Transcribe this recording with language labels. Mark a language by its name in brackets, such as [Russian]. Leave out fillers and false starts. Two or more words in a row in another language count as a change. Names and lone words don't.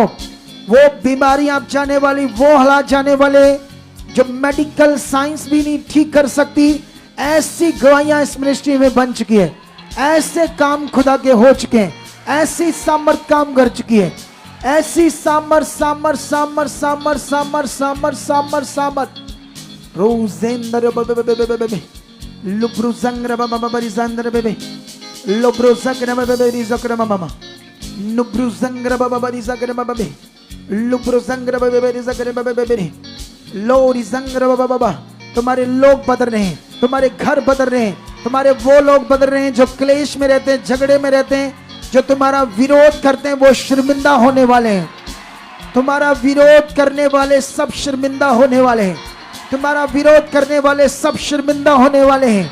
[Hindi] वो बीमारियां जाने वाली, वो हालात जाने वाले जो [English] medical science [Hindi] भी नहीं ठीक कर सकती, ऐसी गवाहियां इस मिनिस्ट्री में बन चुकी है। ऐसे काम खुदा के हो चुके हैं, ऐसी सामर्थ काम कर चुकी है। ऐसी सामर्थ रोजेंद्र लुब्रुजंग्र बबरिजंद्र बेबे लुब्रुजंग्र बबरिजंग्र मामा नुब्रुजंग्र बबरिजंग्र बबे लुब्रुजंग्र बबरिजंग्र बबे लोरिजंग्र बबा। तुम्हारे लोग बदल रहे हैं, तुम्हारे घर बदल रहे हैं, तुम्हारे वो लोग बदल रहे हैं जो क्लेश में रहते हैं, झगड़े में रहते हैं, जो तुम्हारा विरोध करते हैं वो शर्मिंदा होने वाले हैं। तुम्हारा विरोध करने वाले सब शर्मिंदा होने वाले हैं। तुम्हारा विरोध करने वाले सब शर्मिंदा होने वाले हैं।